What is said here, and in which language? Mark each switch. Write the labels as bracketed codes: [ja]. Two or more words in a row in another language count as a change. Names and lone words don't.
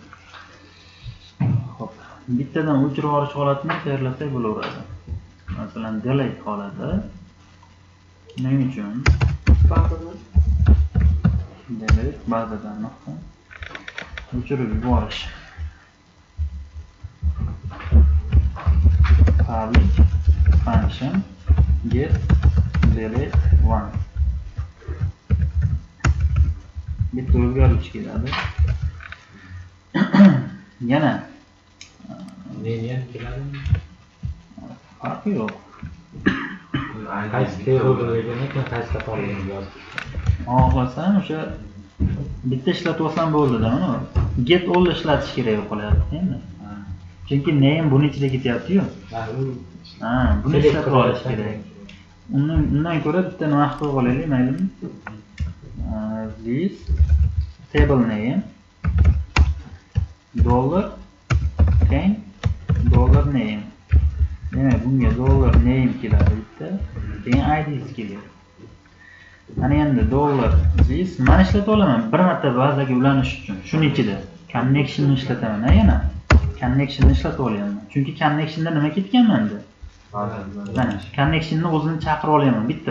[uz] Xo'p, bittadan o'chirib olish holatini tayyorlasak bo'laveradi. Masalan, delete holati. Nima uchun? Delete bazadan nuqta o'chirib yuborish. [en] Public function get delete one. [uz] Bitta o'zgaruvchi keladi. Yana nega keladi? Farqi yo'q. Qaysi terilganini qaysi qatorligini yozib. Xohlasam o'sha bitta ishlatib olsam bo'ldi-da, mana. [en] Get all [uz] ishlatish kerak qolyapti endi. Chunki name buni ichida ketyapti-yu. Buni ishlatib olish kerak. Undan ko'ra bitta nima qilib olaylik, maylimi? [en] This table name $name. [uz] Demak, bunga $name keladi bitta. Keyin IDs keladi. Ana endi $this mana ishlatib olaman bir marta bazaga ulanish uchun. Shuning ichida connection ni ishlataman, yana connection ni ishlatib olaman. Chunki connectionda nima ketgan menda? Mana connection ni o'zini chaqirib olaman bitta.